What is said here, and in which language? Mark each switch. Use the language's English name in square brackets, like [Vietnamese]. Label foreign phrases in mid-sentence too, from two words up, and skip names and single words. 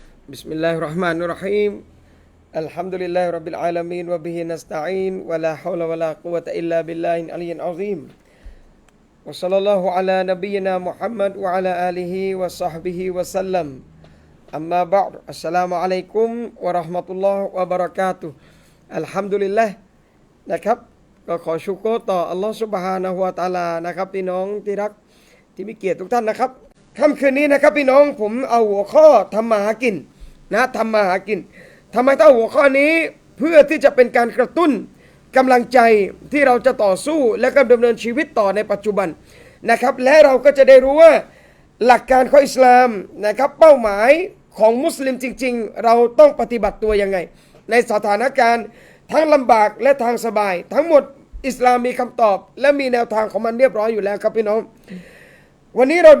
[Arabic] بسم الله الرحمن الرحيم الحمد لله رب العالمين وبه نستعين ولا حول ولا قوة إلا بالله العلي العظيم وصلى الله على نبينا محمد وعلى آله وصحبه وسلم أما بعد السلام عليكم ورحمة الله وبركاته الحمد لله [Thai] นะครับก็ขอ ชุกรต่ออัลลอฮฺ [Arabic] سبحانه وتعالى [Thai] นะครับพี่น้องที่รักที่มีเกียรติทุกท่านนะครับค่ำคืนนี้นะครับพี่น้องผมเอาหัวข้อ ทำมาหากินนะทำมาหากินทำไมต้องหัวข้อนี้เพื่อที่จะเป็นการกระตุ้นกำลังใจที่เราจะต่อสู้และก็ดำเนินชีวิตต่อในปัจจุบันนะครับและเราก็จะได้รู้ว่าหลักการของอิสลามนะครับเป้าหมายของมุสลิมจริงๆเราต้องปฏิบัติตัวยังไงในสถานการณ์ทั้งลำบากและทางสบายทั้งหมดอิสลามมีคำตอบและมีแนวทางของมันเรียบร้อยอยู่แล้วครับพี่น้องวันนี้เราดู